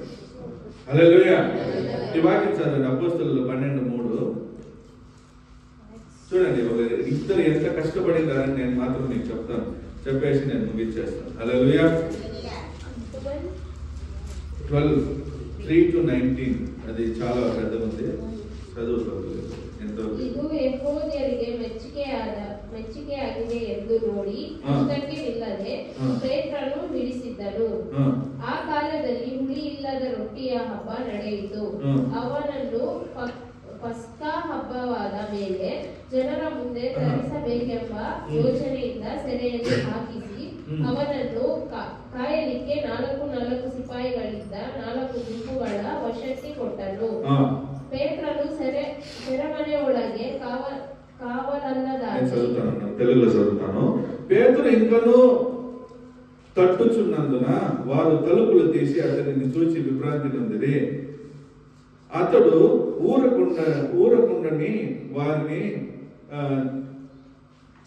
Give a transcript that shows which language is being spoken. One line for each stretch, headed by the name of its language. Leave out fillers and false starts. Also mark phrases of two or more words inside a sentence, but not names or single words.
Telugu: హల్లెలూయా. ఈ వాక్యం చదవండి, అపోస్తలులు 12:3. చూడండి, ఇద్దరు ఎంత కష్టపడిందారని నేను మాత్రం నీకు చెప్తాను, చెప్పేసి నేను ముగించేస్తాను. హల్లెలూయా. 12:3-19 అది చాలా పెద్ద ఉంది, చదువుకోలేదు.
Kannada: ಇದು ಯೆಹೂದ್ಯರಿಗೆ ಮೆಚ್ಚಿಕೆಯಾಗಿದೆ ಎಂದು ನೋಡಿ ಅಷ್ಟಕ್ಕೆ ನಿಲ್ಲದೆ ಪೇತ್ರನು ಹಿಡಿಸಿದ್ದನು. ಆ ಕಾಲದಲ್ಲಿ ಹುಳಿ ಇಲ್ಲದ ರೊಟ್ಟಿಯ ಹಬ್ಬ ನಡೆಯಿತು. ಅವನನ್ನು ಪಸ್ಕಾ ಹಬ್ಬವಾದ ಮೇಲೆ ಜನರ ಮುಂದೆ ತರಿಸಬೇಕೆಂಬ ಯೋಚನೆಯಿಂದ ಸೆರೆಯಲ್ಲಿ ಹಾಕಿಸಿ ಅವನನ್ನು ಕಾಯಲಿಕ್ಕೆ 4 ಸಿಪಾಯಿಗಳಿದ್ದ 4 ಗುಂಪುಗಳ ವಶಕ್ಕೆ ಕೊಟ್ಟನು. ಪೇತ್ರನು ಸೆರೆಮನೆಯೊಳಗೆ కావలన్నదాన్ని
Telugu: తెలుగులో చదువుతాను. పేతురు ఇంకను తట్టుచున్నందున వారు తలుపులు తీసి అతనిని చూచి విభ్రాంతి నొందిరి. అతడు ఊరకుండని వారిని